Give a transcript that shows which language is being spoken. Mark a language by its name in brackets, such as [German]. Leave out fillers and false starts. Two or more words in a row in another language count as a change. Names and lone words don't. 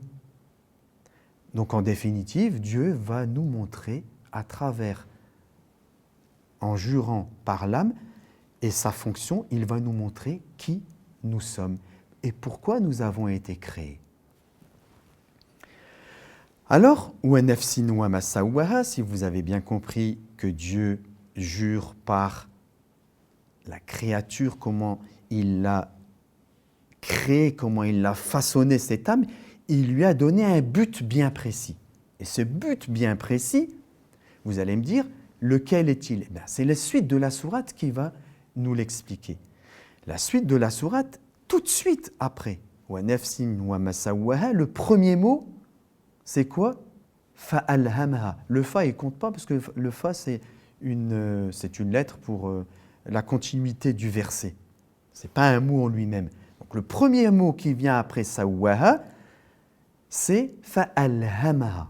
[French] Donc en définitive, Dieu va nous montrer à travers, en jurant par l'âme et sa fonction, il va nous montrer qui nous sommes et pourquoi nous avons été créés. Alors, [Arabic] ونفس وما سواها, [French] si vous avez bien compris que Dieu jure par la créature, comment il l'a créée, comment il l'a façonné cette âme, il lui a donné un but bien précis. Et ce but bien précis, vous allez me dire, Lequel est-il? Eh bien, c'est la suite de la sourate qui va nous l'expliquer. La suite de la sourate, tout de suite après. [Arabic] ونفس وما سواها, [French] le premier mot, c'est quoi? Fa'alhamaha. Le fa, il ne compte pas parce que le fa, c'est une lettre pour la continuité du verset. Ce n'est pas un mot en lui-même. Donc le premier mot qui vient après sawwaha, c'est fa'alhamaha.